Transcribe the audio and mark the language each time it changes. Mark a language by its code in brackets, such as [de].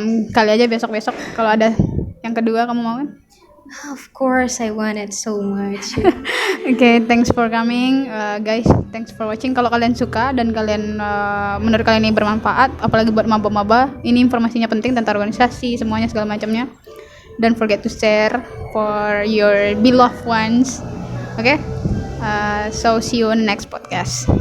[id] Kali aja besok kalau ada yang kedua kamu mau kan? [en] Of course, I want it so much. Okay, thanks for coming, guys. Thanks for watching. [id] Kalau kalian suka dan kalian menurut kalian ini bermanfaat, apalagi buat maba-maba, ini informasinya penting tentang organisasi, semuanya segala macamnya. [en] Don't forget to share for your beloved ones. Okay? So see you on next podcast.